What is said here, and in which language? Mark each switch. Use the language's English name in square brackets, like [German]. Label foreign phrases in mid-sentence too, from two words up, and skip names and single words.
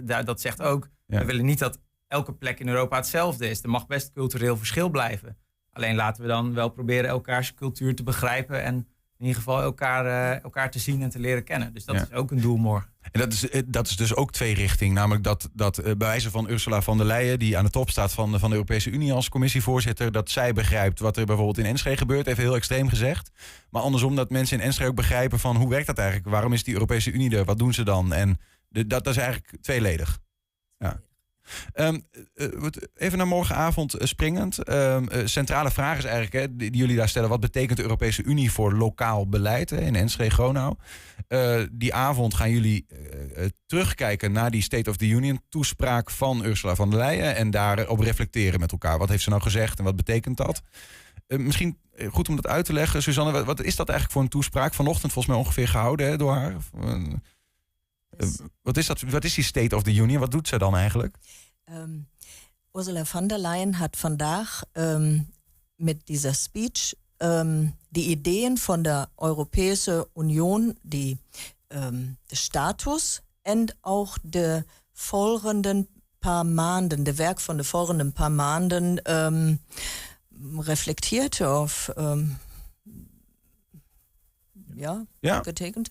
[Dutch] Dat zegt ook, we willen niet dat elke plek in Europa hetzelfde is. Er mag best cultureel verschil blijven. Alleen laten we dan wel proberen elkaars cultuur te begrijpen en in ieder geval elkaar te zien en te leren kennen. Dus dat is ook een doel morgen. En dat is dus ook twee richting. Namelijk dat bij wijze van Ursula von der Leyen, die aan de top staat van de Europese Unie als commissievoorzitter, dat zij begrijpt wat er bijvoorbeeld in Enschede gebeurt, even heel extreem gezegd. Maar andersom dat mensen in Enschede ook begrijpen van hoe werkt dat eigenlijk? Waarom is die Europese Unie er? Wat doen ze dan? En dat is eigenlijk tweeledig. Ja. Even naar morgenavond springend. Centrale vraag is eigenlijk die jullie daar stellen. Wat betekent de Europese Unie voor lokaal beleid in Enschede-Gronau? Die avond gaan jullie terugkijken naar die State of the Union toespraak van Ursula von der Leyen en daarop reflecteren met elkaar. Wat heeft ze nou gezegd en wat betekent dat? Misschien goed om dat uit te leggen. Suzanne, wat is dat eigenlijk voor een toespraak? Vanochtend volgens mij ongeveer gehouden door haar. Wat is dat? Wat is die State of the Union? Wat doet ze dan eigenlijk? Ursula von der Leyen hat vandaag met deze speech die Ideen van de Europese Unie, de status en ook de volgende paar maanden, de werk van de volgende paar maanden reflecteert of getekend.